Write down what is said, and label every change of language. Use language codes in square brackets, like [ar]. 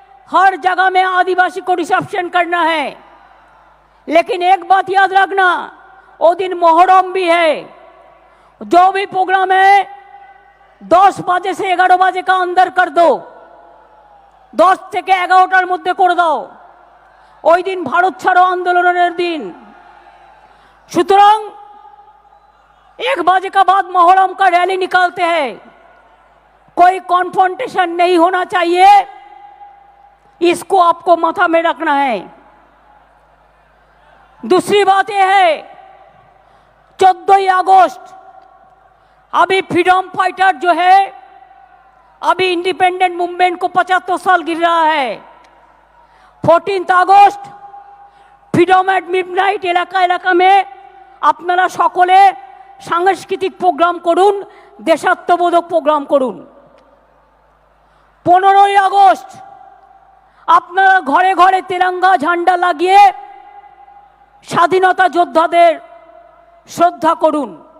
[hi] हर जगह में आदिवासी को रिसेप्शन करना है, लेकिन एक बात याद रखना, वो दिन मोहर्रम भी है। जो भी प्रोग्राम है 10 बजे से 11 बजे का अंदर कर दो, [bn] 10 থেকে 11টার মধ্যে করে দাও। ওই দিন ভারত ছাড়ো আন্দোলনের दिन। [hi] সুতরাং 1 बजे का बाद मोहर्रम का रैली निकालते हैं, कोई कॉन्फ्रंटेशन नहीं होना चाहिए, इसको आपको माथा में रखना है। दूसरी बात यह है, 14 अगस्त अभी फ्रीडम फाइटर जो है, अभी इंडिपेंडेंट मूवमेंट को 75 साल गिर रहा है। [bn] 14 अगस्त फ्रीडम एट मिडनाइट এলাকা এলাকা में আপনারা সকলে সাংস্কৃতিক প্রোগ্রাম করুন, দেশাত্মবোধক প্রোগ্রাম করুন। 15 আগস্ট আপনারা ঘরে ঘরে তিরঙ্গা ঝান্ডা লাগিয়ে স্বাধীনতা যোদ্ধাদের শ্রদ্ধা করুন।